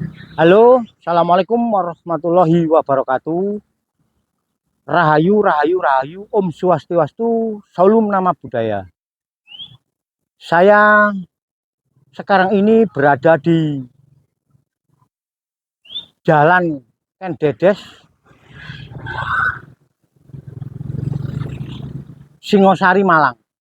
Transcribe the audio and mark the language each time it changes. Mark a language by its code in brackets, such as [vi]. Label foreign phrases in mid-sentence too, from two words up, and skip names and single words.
[ar] Halo, السلام عليكم ورحمة الله وبركاته. [ban] Rahayu, rahayu, rahayu. Om Swastiastu, [id] Salam Nama Budaya. Saya sekarang ini berada di Jalan Kendedes, Singosari, Malang.